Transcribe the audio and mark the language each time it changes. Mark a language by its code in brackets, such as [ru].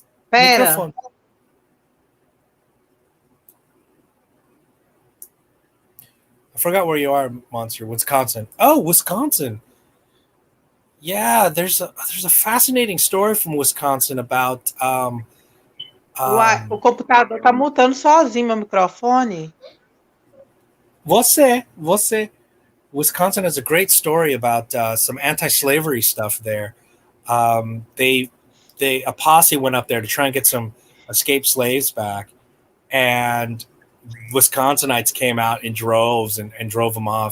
[pt] Pera. [en] Microphone. I forgot where you are, Monster. Wisconsin. Oh, Wisconsin. Yeah, there's a fascinating story from Wisconsin about [pt] Uai, o computador tá mutando sozinho meu microfone. você. [en] Wisconsin has a great story about some anti-slavery stuff there. A posse went up there to try and get some escaped slaves back, and Wisconsinites came out in droves and drove them off.